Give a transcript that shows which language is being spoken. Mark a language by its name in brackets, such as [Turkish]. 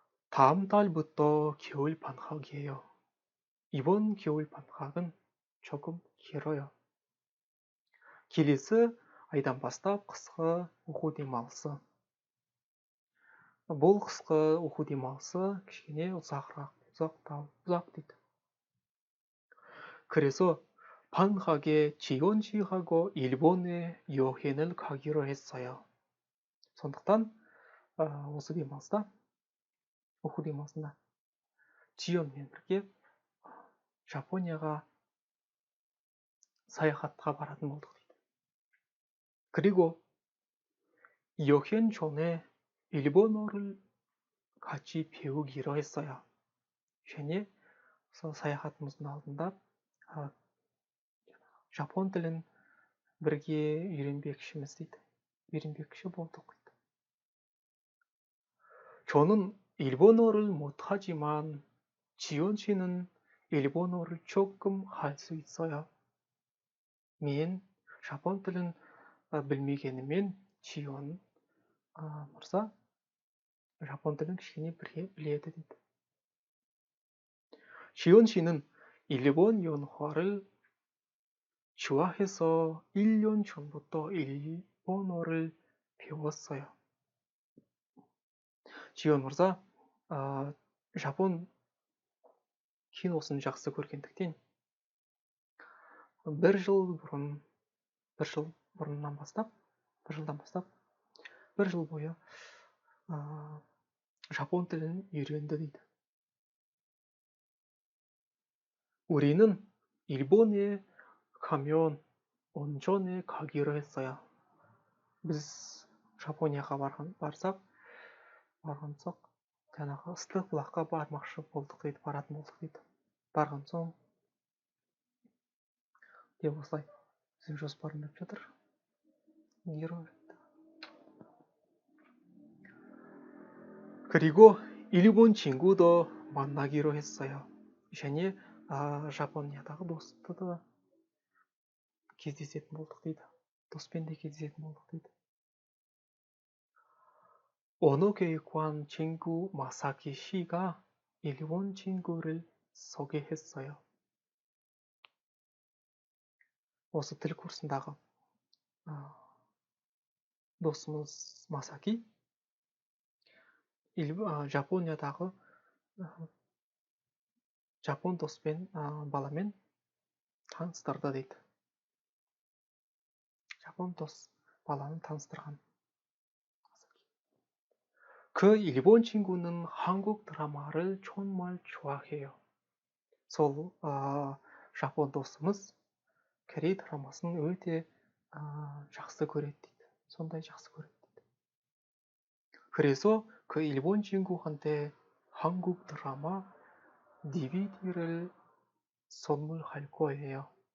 [Korean] 다음 달부터 겨울 방학이에요. 이번 겨울 방학은 조금 길어요. [Kazakh] келесі айдан бастап қысқы оқу демалысы. бұл қысқы оқу демалысы кішкене ұзақ дейді. [Korean] 그래서 방학에 지원 씨하고 일본에 여행을 가기로 했어요. [Kazakh] сондықтан осы демалыста, оқу демалысында 지원мен бірге Жапония가 саяхатқа баратын болдық дейді. [Korean] 그리고 여행 전에 일본어를 같이 배우기로 했어요. [Kazakh] және саяхатымыздың алдында жапон тілін бірге үйренбекшіміз дейді. үйренбекші болдық дейді. [Korean] 저는 일본어를 못하지만 지원 씨는 일본어를 조금 할 수 있어요. [Kazakh] Мен жапон тілін білмегенімен Чион мырза жапон тілін кішкене біледі дейді. [Korean] 지원 씨는 일본 연화를 좋아해서 1년 전부터 일본어를 배웠어요. [Kazakh] 지원 мырза жапон киносын жақсы көргендіктен бір жылдан бастап бір жыл бойы жапон тілін үйренді дейді. [Korean] 우리는 일본에 가면 온천에 가기로 했어요. [Kazakh] біз жапонияға барсақ жаңағы ыстық бұлаққа бармақшы болдық дейді, баратын болдық дейді. Барған соң деп осылай біздің жоспарланып жатыр. [Korean] 그리고 일본 친구도 만나기로 했어요. [Kazakh] және жапониядағы досты да кездесетін болдық дейді. Доспен де кездесетін болдық дейді. [Korean] 언어교육관 친구 마사키 씨가 일본 친구를 소개했어요. [Kazakh] осы тіл курсындағы досымыз Масаки жапониядағы жапон доспен баламен таныстырды дейді. жапон дос баланы таныстырған. [Korean] 그 일본 친구는 한국 드라마를 정말 좋아해요. [Kazakh] сол жапон досымыз Корей 드라마сын өте жақсы көреді дейді. сондай жақсы көреді дейді. [Korean] 그래서 그 일본 친구한테 한국 드라마 DVD를 선물할 거예요.